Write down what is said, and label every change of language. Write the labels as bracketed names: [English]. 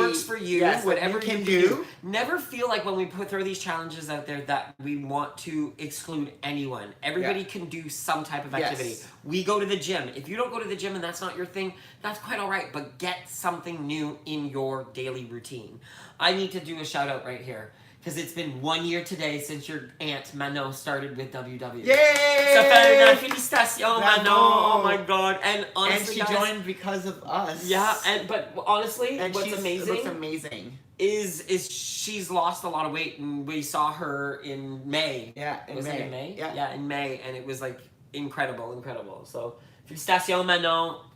[English] works for you, whatever you can do. Never feel like when we throw these challenges out there that we want to exclude anyone. Everybody can do some type of activity. Yes. We go to the gym. If you don't go to the gym and that's not your thing, that's quite all right, but get something new in your daily routine. I need to do a shout out right here, because it's been 1 year today since your aunt Manon started with WW. Yay! [French] Ça fait une félicitation, Manon. [English] Oh my God! And honestly, and she joined because of us. Yeah, but honestly, what's looks amazing is she's lost a lot of weight, and we saw her in May. Yeah, in May. Yeah, in May, and it was like incredible. So, félicitations, Manon.